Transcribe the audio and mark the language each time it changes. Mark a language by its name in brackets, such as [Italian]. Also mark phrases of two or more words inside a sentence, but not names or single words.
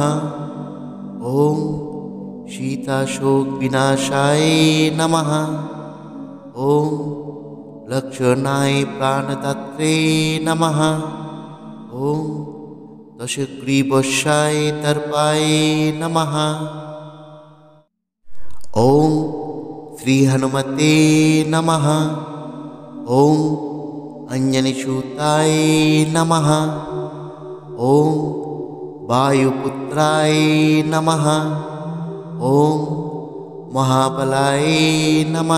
[Sanskrit] ওম সীতাশোক বিনাশায় নমঃ। ওম লক্ষণায় প্রাণতত্ত্বে নমঃ। ওম দশগ্রীবস্যায় দর্পায় নমঃ। ओम श्री हनुमते नमः। ओम अंजनीसूताय नमः। ओम वायुपुत्राय नमः। ओम महाबलाय नमः।